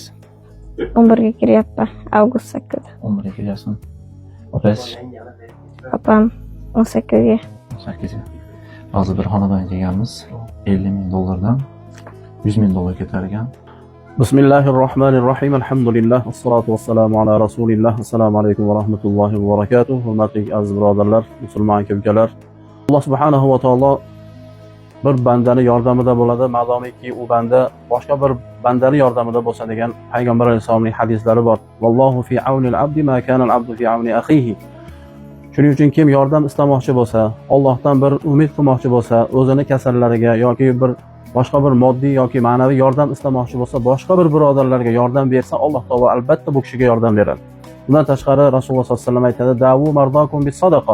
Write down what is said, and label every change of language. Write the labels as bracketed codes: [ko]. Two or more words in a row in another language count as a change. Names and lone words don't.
[uz] 11ga kiryapman. Avgust 8. 11ga kelyapsan. Opangiz? Opam 18ga. 8ga. Hozir bir xonadon kelganmiz. $50,000 dan $100,000 ketar ekan. [ar] بسم الله الرحمن الرحيم. الحمد لله. والصلاة والسلام على رسول الله. السلام عليكم ورحمة الله وبركاته. [uz] Hurmatli aziz birodarlar, musulmon aka-ukalar. Alloh [ar] سبحانه وتعالى [uz] bir bandani yordamida bo'ladi, madomiki u banda boshqa bir bandani yordamida bo'lsa degan payg'ambar alayhisolamning hadislari bor. [ar] والله في عون العبد ما كان العبد في عون أخيه. [uz] Shuning uchun kim yordam istamoqchi bo'lsa, Allohdan bir umid qilmoqchi bo'lsa, o'zini kasallariga yoki bir boshqa bir moddiy yoki ma'naviy yordam istamoqchi bo'lsa, boshqa bir birodarlarga yordam bersa, Alloh taolo albatta bu kishiga yordam beradi. Bundan tashqari Rasululloh [ar] صلى الله عليه وسلم [uz] aytadi: [ar] "داووا مرضاكم بالصدقة."